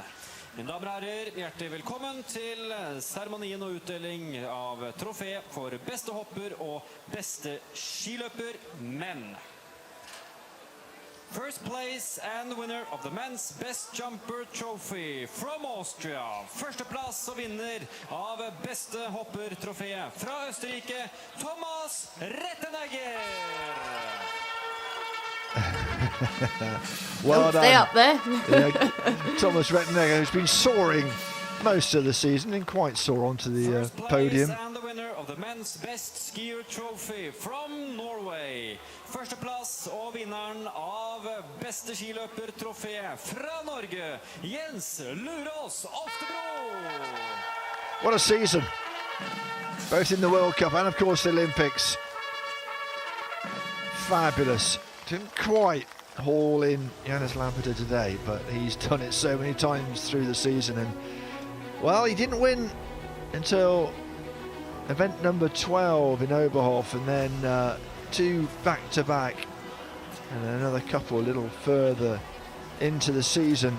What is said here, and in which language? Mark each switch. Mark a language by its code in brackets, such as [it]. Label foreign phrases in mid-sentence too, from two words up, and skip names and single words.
[no] Mine damer og herrer, hjertelig velkommen til seremonien og utdeling av trofé for beste hopper og beste skiløper menn. [en] First place and winner of the men's Best Jumper Trophy from Austria. [no] Førsteplass og vinner av beste hopper-trofé fra Østerrike, Thomas Rettenegger. [en] Well Stay done. up there. Yeah, Thomas Rettenegger, who's been soaring most of the season and quite sore onto the podium. And the winner of the men's Best Skier Trophy from Norway. [no] Førsteplass og vinneren av beste skiløper-trofé fra Norge, Jens Lurås Oftebro. [en] What a season, both in the World Cup and of course the Olympics. Fabulous. Didn't quite haul in Jonas Lampeter today, but he's done it so many times through the season. And well, he didn't win until event number 12 in Oberhof, and then two back-to-back, and another couple a little further into the season.